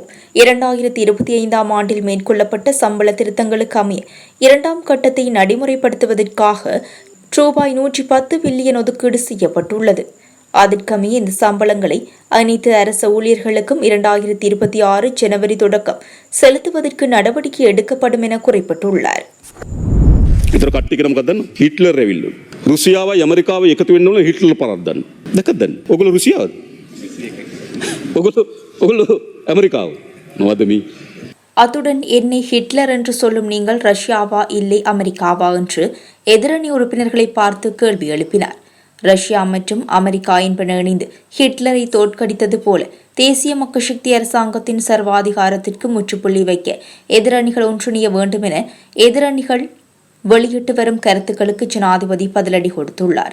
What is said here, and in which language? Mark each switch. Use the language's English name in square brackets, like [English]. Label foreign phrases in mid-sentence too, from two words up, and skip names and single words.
[Tamil] 2025 ஆண்டில் மேற்கொள்ளப்பட்ட சம்பள திருத்தங்களுக்கு அமைய 2ஆம் கட்டத்தை நடைமுறைப்படுத்துவதற்காக ரூபாய் 110 பில்லியன் ஒதுக்கீடு செய்யப்பட்டுள்ளது. அதற்கமைய இந்த சம்பளங்களை அனைத்து அரசு ஊழியர்களுக்கும் 2026 ஜனவரி தொடக்கம் செலுத்துவதற்கு நடவடிக்கை எடுக்கப்படும் என குறிப்பிட்டுள்ளார். [Sinhala] इतर කට්ටියකටම ගන්න හිට්ලර් ඇවිල්ලු. රුසියාවයි ඇමරිකාවයි එකතු වෙන්න ඕන හිට්ලර් පරද්දන්න. දැක්කද? ඔයගොල්ලෝ රුසියාවද? ඔයගොල්ලෝ ඇමරිකාව. මොකද මේ? [Tamil] அத்துடன் என்னை ஹிட்லர் என்று சொல்லும் நீங்கள் ரஷ்யாவா இல்லை அமெரிக்காவா என்று எதிரணி உறுப்பினர்களை பார்த்து கேள்வி எழுப்பினார். ரஷ்யா மற்றும் அமெரிக்கா என்பன இணைந்து ஹிட்லரை தோற்கடித்தது போல தேசிய மக்கள் சக்தி அரசாங்கத்தின் சர்வாதிகாரத்திற்கு முற்றுப்புள்ளி வைக்க எதிரணிகள் ஒன்றிணைய வேண்டும் என எதிரணிகள் வெளியிட்டு வரும் கருத்துக்களுக்கு ஜனாதிபதி பதிலடி கொடுத்துள்ளார்.